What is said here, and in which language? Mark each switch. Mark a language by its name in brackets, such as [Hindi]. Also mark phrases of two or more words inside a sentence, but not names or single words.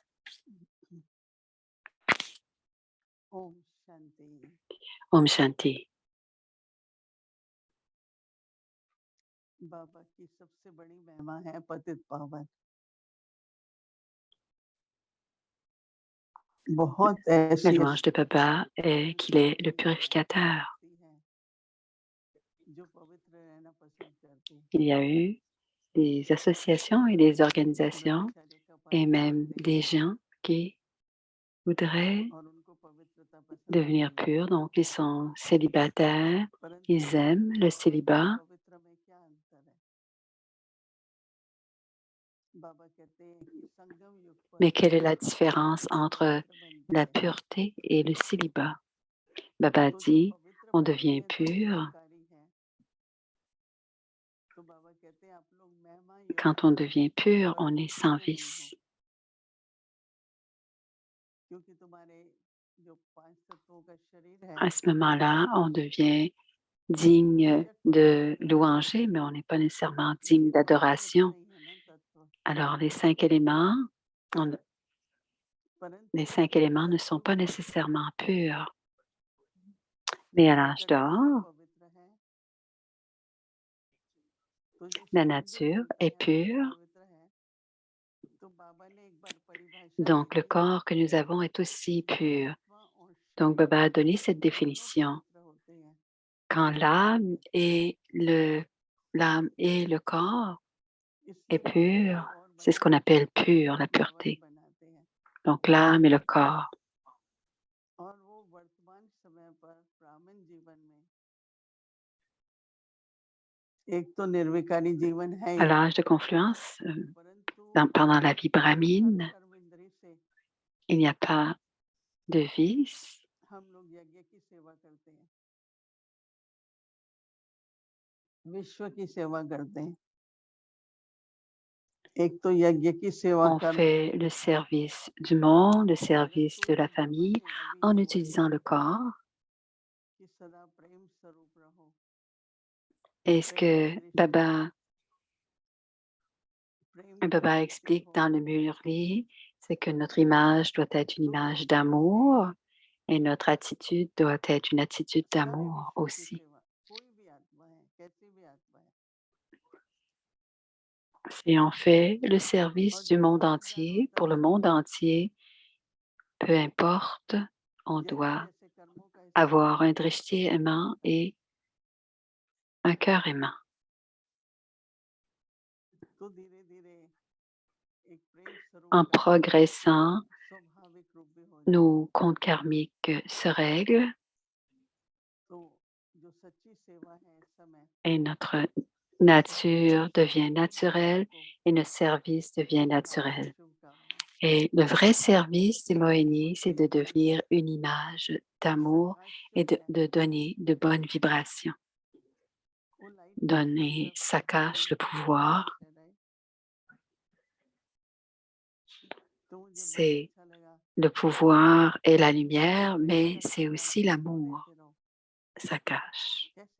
[Hindi] ओम शांति। Om Shanti. बाबा की सबसे बड़ी महिमा है पतित पावन। बहुत [French] La [Hindi] ऐसी [French] louange de Baba est qu'il est le purificateur. [Hindi] जो पवित्र रहना पसंद करती है। [French] Il y a eu des associations et des organisations [Hindi] ब्रह्मचर्य का [French] et [Hindi] पालन [French] même [Hindi] करते [French] des [Hindi] हैं [French] gens qui voudraient [Hindi] और उनको पवित्रता पसंद [French] devenir [Hindi] नहीं है। [French] purs. Donc, ils sont célibataires, [Hindi] परंतु [French] ils aiment le [Hindi] पावन और [French] célibat. [Hindi] पवित्र में क्या अंतर है? बाबा कहते हैं कि संगम युग पर [French] Mais quelle est la différence [Hindi] मनुष्य [French] entre [Hindi] पवित्र बनता [French] la [Hindi] है। [French] pureté et le célibat? Baba [Hindi] तो जो [French] dit, [Hindi] पवित्र [French] on [Hindi] बनते [French] devient [Hindi] हैं तो [French] pur. [Hindi] निरंकारी है। तो बाबा कहते हैं आप लोग महिमा युक्त [French] Quand on [Hindi] हो [French] devient pur, on [Hindi] परंतु [French] est sans [Hindi] धन्य नहीं हो, [French] vice. [Hindi] क्योंकि तुम्हारे जो 5 तत्वों का शरीर है [French] À ce moment-là, on devient [Hindi] वो [French] digne [Hindi] बेशक [French] de [Hindi] पवित्र है, [French] louanger, mais on n'est pas nécessairement digne [Hindi] लेकिन पवित्र तो [French] d'adoration. [Hindi] नहीं है ना तत्व। [French] Alors, les 5 éléments, [Hindi] परंतु [French] les 5 éléments ne sont [Hindi] तत्व [French] pas [Hindi] पवित्र है। [French] nécessairement purs. Mais à l'âge [Hindi] प्रकृति भी [French] d'or, [Hindi] पवित्र है, तो ये [French] la [Hindi] शरीर भी [French] nature [Hindi] बोलते [French] est [Hindi] हैं वो भी [French] pure. [Hindi] पवित्र है। तो बाबा ने एक बार परिभाषा दी [French] Donc, le [Hindi] थी [French] corps que nous avons est aussi [Hindi] कि [French] pur. [Hindi] आत्मा और [French] Donc, [Hindi] शरीर [French] Baba a donné cette [Hindi] दोनों [French] définition. [Hindi] पवित्र होते हैं। [French] Quand l'âme et le corps est [Hindi] इसलिए बाबा [French] pur, [Hindi] कोई और [French] c'est ce qu'on [Hindi] बनाते [French] appelle [Hindi] नहीं, [French] pur, la [Hindi] बाबा ही [French] pureté. [Hindi] बनाते हैं। [French] Donc, l'âme et le corps. [Hindi] और वो वर्तमान समय पर ब्राह्मण जीवन में एक तो निर्विकारी जीवन है [French] À [Hindi] ही, [French] l'âge de confluence, [Hindi] परंतु [French] pendant la vie [Hindi] हर [French] brahmine, [Hindi] कर्म इंद्री से [French] il n'y a pas de vice. [Hindi] हम लोग यज्ञ की सेवा करते हैं, विश्व की सेवा करते हैं। एक तो यज्ञ की सेवा [French] On [Hindi] करना, [French] fait le service du monde, le service [Hindi] परंतु [French] de la [Hindi] बाबा [French] famille [Hindi] ने अभी [French] en [Hindi] ये [French] utilisant [Hindi] वचन [French] le [Hindi] दिया [French] corps. [Hindi] कि सदा प्रेम स्वरूप रहो। [French] Et ce [Hindi] प्रेम की [French] que [Hindi] दृष्टि, प्रेम की [French] Baba [Hindi] दृष्टि [French] explique [Hindi] हो, [French] dans le Murli, c'est que notre image doit être une [Hindi] तो [French] image [Hindi] बाबा कहते [French] d'amour [Hindi] हैं [French] et notre attitude doit être une attitude [Hindi] सारे [French] d'amour [Hindi] विश्व की [French] aussi. [Hindi] सेवा, कोई भी आत्मा है, कैसी भी आत्मा है, [French] Si on fait le service [Hindi] और [French] du [Hindi] जब [French] monde [Hindi] पुनर्जन्म [French] entier, [Hindi] होता [French] pour le [Hindi] है [French] monde entier, peu importe, on [Hindi] जैसे [French] doit [Hindi] जैसे कर्मों का स्तर [French] avoir un [Hindi] बढ़ता है [French] drishti aimant et un cœur aimant. [Hindi] तो धीरे धीरे एक प्रेम स्वरूप [French] En [Hindi] का [French] progressant, [Hindi] स्वाभाविक रूप भी हो जाता [French] nos [Hindi] है। [French] comptes karmiques se règlent [Hindi] तो जो सच्ची सेवा है इस समय, [French] et notre [Hindi] सच्ची [French] nature [Hindi] दीक्षा [French] devient [Hindi] है, वो बाबा [French] naturelle [Hindi] को [French] et notre service devient [Hindi] हार्दिक [French] naturel. [Hindi] शुभकामनाएं। [French] Et le vrai service des Mohénis, c'est de devenir une image d'amour et de donner de bonnes vibrations. Donner Sakash le pouvoir, c'est le pouvoir et la lumière, mais c'est aussi l'amour, Sakash.